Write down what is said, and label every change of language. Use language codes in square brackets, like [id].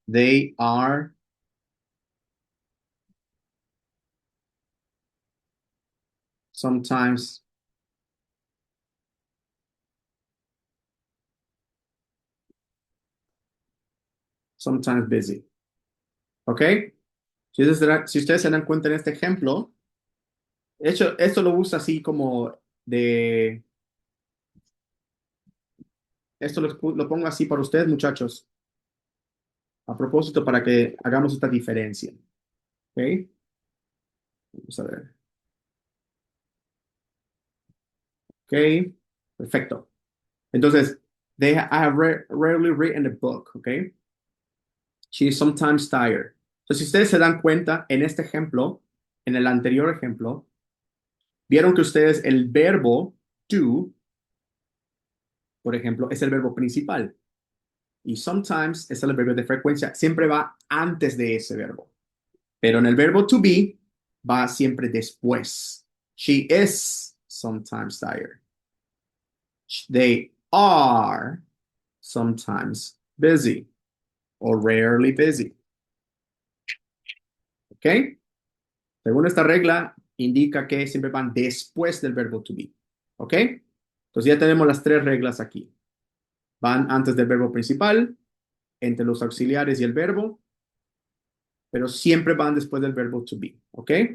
[en] They are sometimes, sometimes busy. [es] ¿Ok? Si ustedes se dan cuenta en este ejemplo, de hecho, esto lo usa así como de, esto lo pongo así para ustedes, muchachos, a propósito para que hagamos esta diferencia. ¿Ok? Vamos a ver. ¿Ok? Perfecto. [en] Entonces, I have rarely written a book. ¿Ok? She is sometimes tired. [es] Entonces, si ustedes se dan cuenta en este ejemplo, en el anterior ejemplo, vieron que ustedes el verbo do, por ejemplo, es el verbo principal. Y sometimes es el verbo de frecuencia. Siempre va antes de ese verbo. Pero en el verbo to be va siempre después. [en] She is sometimes tired. They are sometimes busy or rarely busy. [es] ¿Ok? Según esta regla, indica que siempre van después del verbo to be. ¿Ok? Entonces ya tenemos las tres reglas aquí. Van antes del verbo principal, entre los auxiliares y el verbo, pero siempre van después del verbo to be. ¿Ok?